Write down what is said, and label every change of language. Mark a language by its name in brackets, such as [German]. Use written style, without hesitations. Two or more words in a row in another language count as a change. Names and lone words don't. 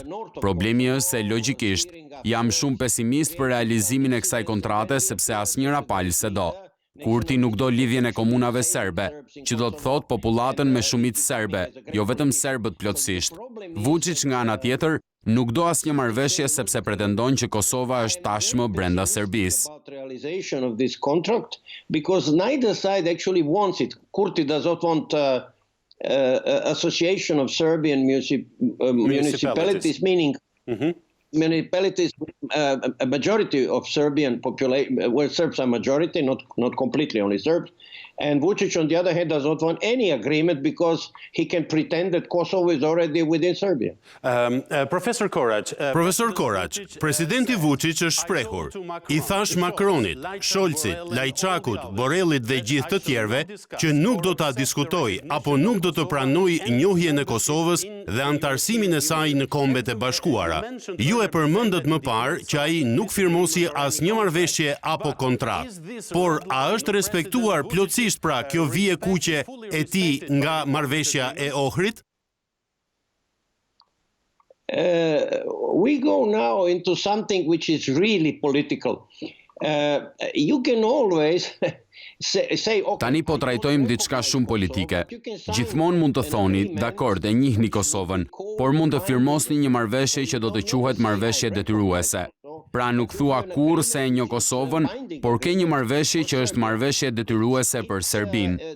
[Albanian] Problemi është se logjikisht jam shumë pesimist për realizimin e kësaj kontrate sepse asnjëra palë se do. Kurti nuk do lidhjen e komunave serbe, që do të thotë popullatën me shumicë serbe, jo vetëm serbët plotësisht. Vučić nga ana tjetër nuk do asnjë marrëveshje sepse pretendon që Kosova është tashmë brenda Serbisë. [English] Because neither side actually wants it. Kurti does not want association of Serbian municipalities, meaning municipalities with a majority of Serbian population, where Serbs are majority, not completely only Serbs. And Vučić, on the other hand, does not want any agreement because he can pretend that Kosovo is already within Serbia. [Albanian] Profesor Korać, presidenti Vučić është shprehur. I thash Macronit, Scholzit, Lajçakut, Borrellit dhe gjithë të tjerëve që nuk do ta diskutoj apo nuk do të pranoj njohjen e Kosovës dhe anëtarësimin e saj në Kombet e Bashkuara. Ju e përmendët më parë që ai nuk firmosi asnjë marrëveshje apo kontratë. Por a është respektuar plotësisht pra kjo vije kuqe e tij nga marrëveshja e Ohrit? [English] We go now into something which is really political. You can always say, [Albanian] Tani po trajtojmë diçka shumë politike. Gjithmonë mund të thoni, dakord, e njihni Kosovën, por mund të firmosni një marrëveshje që do të quhet marrëveshje detyruese. Pra nuk thua kurrë se e njoh Kosovën, por ke një marrëveshje që është marrëveshje detyruese për Serbinë.